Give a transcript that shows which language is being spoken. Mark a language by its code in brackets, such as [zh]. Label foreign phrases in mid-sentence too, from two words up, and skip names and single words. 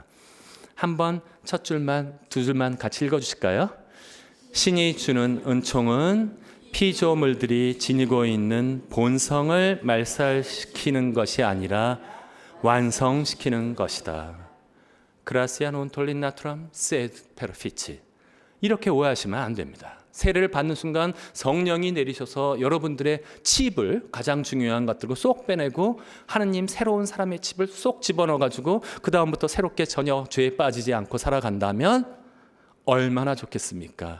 [ko] 한번 첫 줄만 두 줄만 같이 읽어 주실까요? 신이 주는 은총은 피조물들이 지니고 있는 본성을 말살시키는 것이 아니라 완성시키는 것이다. [la] gratia non tollit naturam sed perfici. [ko] 이렇게 오해하시면 안 됩니다. 세례를 받는 순간 성령이 내리셔서 여러분들의 칩을 가장 중요한 것들고 쏙 빼내고 하느님 새로운 사람의 칩을 쏙 집어넣어가지고 그 다음부터 새롭게 전혀 죄에 빠지지 않고 살아간다면 얼마나 좋겠습니까?